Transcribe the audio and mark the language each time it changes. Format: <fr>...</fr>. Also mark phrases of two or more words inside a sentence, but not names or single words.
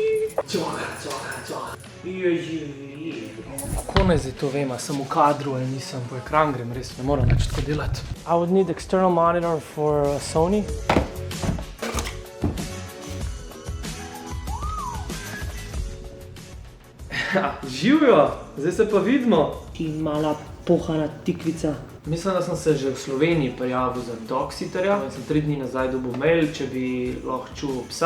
<sl>Kako naj zdaj to vem, a sem v kadru ali nisem, po ekran grem, res ne moram več tako delati.</sl> <en>I would need external monitor for Sony.</en> <sl>Živjo, zdaj se pa vidimo. Ti mala pohana tikvica. Mislim, da sem se že v Sloveniji prijavil za dog-sitterja. Sem 3 dni nazaj dobil mail, če bi lahko čuval psa.</sl>